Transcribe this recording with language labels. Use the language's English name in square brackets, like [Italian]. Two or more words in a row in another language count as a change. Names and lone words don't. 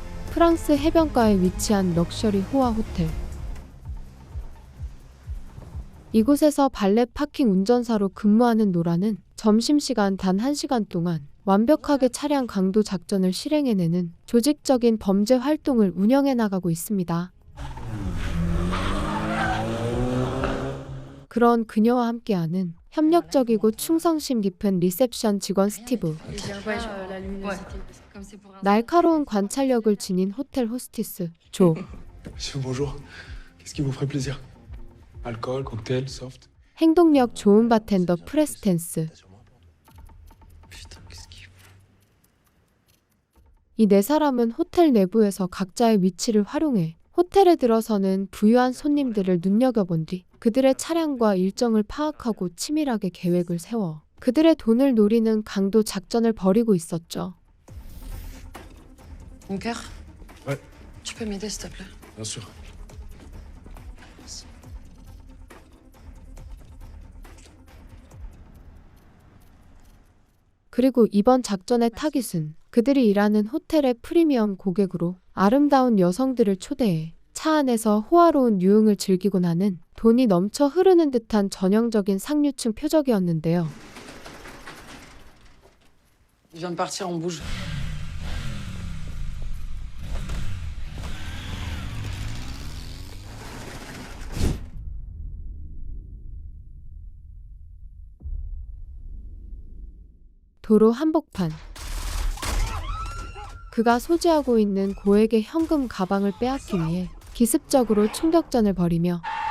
[Korean] 프랑스 해변가에 위치한 럭셔리 호화 호텔. 이곳에서 발렛 파킹 운전사로 근무하는 노라는 점심시간 단 1시간 동안 완벽하게 차량 강도 작전을 실행해내는 조직적인 범죄 활동을 운영해 나가고 있습니다. 그런 그녀와 함께하는 협력적이고 충성심 깊은 리셉션 직원 스티브. 날카로운 관찰력을 지닌 호텔 호스티스 조. [French] Monsieur, bonjour. Qu'est-ce qui vous ferait plaisir? Alcool, cocktail, soft? [Korean] 행동력 좋은 바텐더 프레스텐스. 이 네 사람은 호텔 내부에서 각자의 위치를 활용해 호텔에 들어서는 부유한 손님들을 눈여겨본 뒤 그들의 차량과 일정을 파악하고 치밀하게 계획을 세워 그들의 돈을 노리는 강도 작전을 벌이고 있었죠. [French] Bunker? Ouais. Tu peux m'aider, s'il te plaît? Bien sûr. [Korean] 그리고 이번 작전의 타깃은 그들이 일하는 호텔의 프리미엄 고객으로 아름다운 여성들을 초대해 차 안에서 호화로운 유흥을 즐기곤 하는 돈이 넘쳐 흐르는 듯한 전형적인 상류층 표적이었는데요. [French] Je viens de partir, on bouge. [Korean] 도로 한복판. 그가 소지하고 있는 고액의 현금 가방을 빼앗기 위해 기습적으로 총격전을 벌이며